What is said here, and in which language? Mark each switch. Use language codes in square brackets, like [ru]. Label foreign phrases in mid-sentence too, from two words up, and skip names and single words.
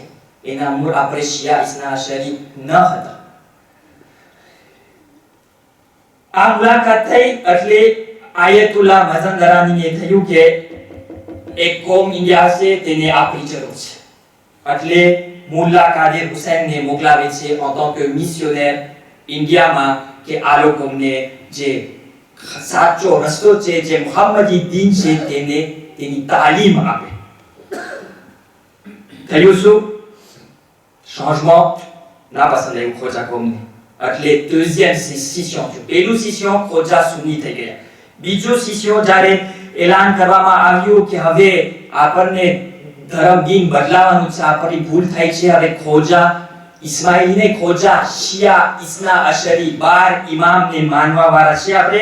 [gu] એના મૂળ આપણે શિયા ઇસ્ના અશરી ન હતા. આ મુલાકાત થઈ એટલે આયતુલ્લાહ મઝંદરાનીને થયું કે એક કોમ ઇન્ડિયા છે તેને આપણી જરૂર છે. એટલે મુલ્લા કાદિર હુસૈનને મોકલાવે છે [fr] en tant que missionnaire [gu] ઇન્ડિયામાં કે આ લોકોને જે સાચો રસ્તો છે, જે મુહમ્મદી દીન છે તેની તાલીમ આપે. થયું શું? changement ના પસંદ આવ્યું ખોજા કોમને. એટલે [fr] deuxième scission [gu] થયું. પહેલું scission ખોજા સુન્ની થઈ ગયા. બીજું scission જ્યારે એલાન કરવામાં આવ્યું કે હવે આપણને ધર્મ દીન બદલાવાનું છે, આપણી ભૂલ થઈ છે, હવે ખોજા ઇસ્માઇલીને ખોજા શિયા ઇસ્ના અશરી 12 ઇમામને માનવા વાળા છે આપણે.